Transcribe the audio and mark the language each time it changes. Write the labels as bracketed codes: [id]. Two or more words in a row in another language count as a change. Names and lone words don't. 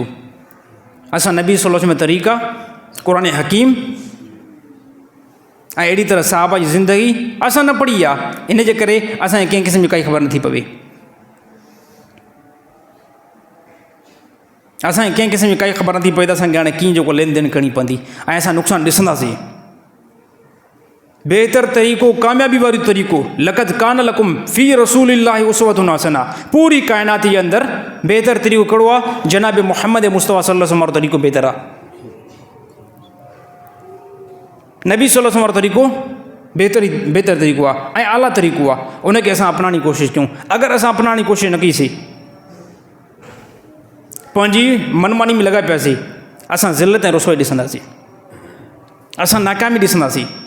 [sd] असां नबी [ar] صلى الله عليه وسلم [sd] तरीक़ा, क़ुरान हकीम ऐं अहिड़ी तरह साहबा जी ज़िंदगी असां न पढ़ी आहे, इन जे करे असांखे कंहिं क़िस्म जी काई ख़बर नथी पवे। असांखे कंहिं क़िस्म जी काई ख़बर नथी पए त असांखे हाणे कीअं जेको लेन देन करणी पवंदी ऐं असां नुक़सानु ॾिसंदासीं। बहितर तरीक़ो, कामयाबी वारो तरीक़ो, [ar] لقد كان لكم في رسول الله أسوة حسنة, [sd] पूरी काइनात जे अंदरि बहितर तरीक़ो कहिड़ो आहे? जनाब मुहम्मद मुस्तफ़ा [ar] صلى الله عليه وسلم [sd] वारो तरीक़ो बहितर आहे। नबी [ar] صلى الله عليه وسلم [sd] वारो तरीक़ो बहितर तरीक़ो आहे ऐं आला तरीक़ो आहे। उनखे असां अपनाइण जी कोशिशि कयूं। अगरि असां अपनाइण जी कोशिशि न कईसीं, पंहिंजी मनमानी में लॻाए पियासीं, असां ज़िलत ऐं रुसवाई ॾिसंदासीं, असां नाकामी ॾिसंदासीं।